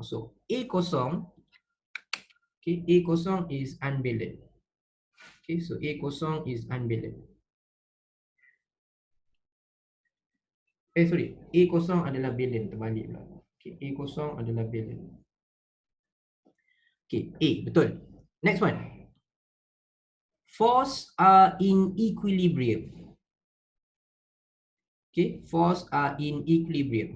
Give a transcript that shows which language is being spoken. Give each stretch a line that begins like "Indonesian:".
English: So A kosong, okay, A kosong is unbalanced. Okay, so A kosong is unbalanced.
Malay: Sorry, A kosong adalah balance, terbalik pula. Okay, A kosong adalah balance.
English: Okay, A, betul. Next one. Force are in equilibrium. Okay, force are in equilibrium.